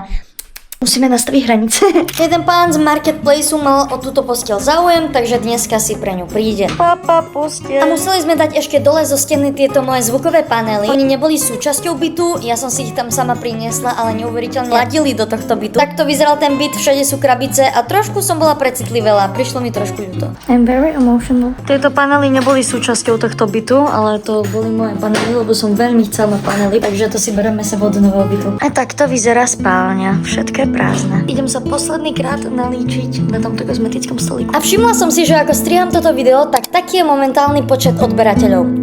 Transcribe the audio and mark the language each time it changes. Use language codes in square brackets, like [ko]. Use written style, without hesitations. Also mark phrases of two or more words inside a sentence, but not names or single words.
[sk] Musíme nastaviť hranice. Jeden pán z Marketplaceu mal o túto posteľ záujem, takže dneska si pre ňu príde. Papa, posteľ. A museli sme dať ešte dole zo steny tieto moje zvukové panely. Oni neboli súčasťou bytu, ja som si ich tam sama priniesla, ale neuveriteľne ladili do tohto bytu. Takto vyzeral ten byt, všade sú krabice a trošku som bola precitliveľa, prišlo mi trošku ľúto. [en] I'm very emotional. [sk] Tieto panely neboli súčasťou tohto bytu, ale to boli moje panely, lebo som veľmi chcela panely, takže to si bereme sebou do nového bytu. A takto vyzerá spálňa. Všetko prázdne. Idem sa posledný krát nalíčiť na tomto kozmetickom stolíku. A všimla som si, že ako striham toto video, tak taký je momentálny počet odberateľov.